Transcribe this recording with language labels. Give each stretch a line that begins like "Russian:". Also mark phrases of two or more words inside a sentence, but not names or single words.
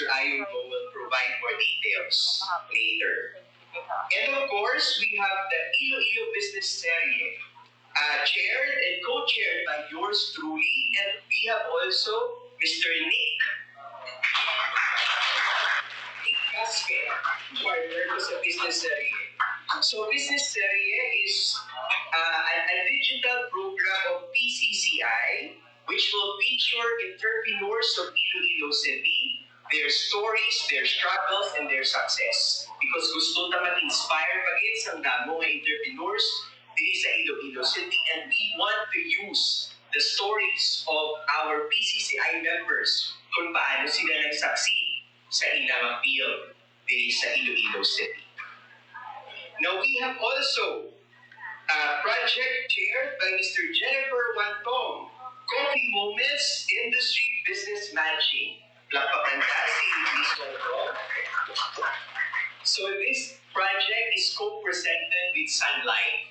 English: Ayubo, will provide more details later. And of course, we have the Iloilo Business Serie, chaired and co-chaired by yours truly, and we have also Mr.
Hiligaynon: Nick Casque, partner ko sa Business Serie.
English: So Business Serie is a digital program of PCCI which will feature entrepreneurs of Iloilo City, their stories, their struggles, and their success.
Hiligaynon: Because gusto ta mag-inspire pagin sa damo nga entrepreneurs diri sa Iloilo City,
English: and we want to use the stories of our PCCI members
Hiligaynon: kung paano sila nagsucceed sa ilang field diri sa Iloilo City.
English: Now we have also a project chaired by Mr. Jennifer Wantong, Coffee Moments Industry Business Matching.
Hiligaynon: Plakpakanta si Ms. Wantong.
English: So this project is co-presented with Sunlight.